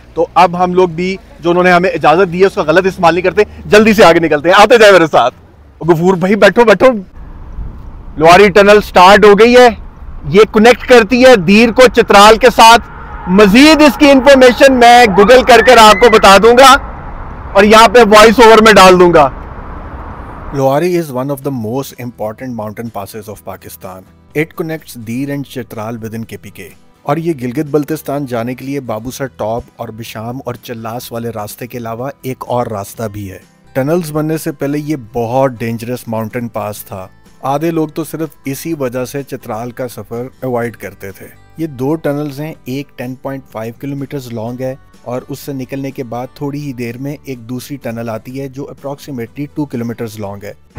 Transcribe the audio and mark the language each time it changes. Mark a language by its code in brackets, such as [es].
[hi] तो अब हम लोग भी जो उन्होंने हमें इजाज़त दी है उसका गलत इस्तेमाल नहीं करते, जल्दी से आगे निकलते हैं। आते जाए मेरे साथ। गफूर भाई बैठो बैठो। लुआरी टनल स्टार्ट हो गई है, ये कनेक्ट करती है दीर को चित्राल के साथ। मजीद इसकी इंफॉर्मेशन मैं गूगल कर आपको बता दूंगा और यहाँ पे वॉइस ओवर में डाल दूंगा। [en] Luari is one of the most important mountain passes of Pakistan. It connects Dir and Chitral within KPK. [hi] और ये गिलगित बल्तिस्तान जाने के लिए बाबूसर टॉप और बिशाम और चल्लास वाले रास्ते के अलावा एक और रास्ता भी है। टनल्स बनने से पहले ये बहुत डेंजरस माउंटेन पास था। आधे लोग तो सिर्फ इसी वजह से चित्राल का सफर अवॉइड करते थे। ये दो टनल्स हैं, एक 10.5 किलोमीटर लॉन्ग है और उससे निकलने के बाद थोड़ी ही देर में एक दूसरी टनल आती है जो अप्रॉक्सीमेटली 2 किलोमीटर लॉन्ग है।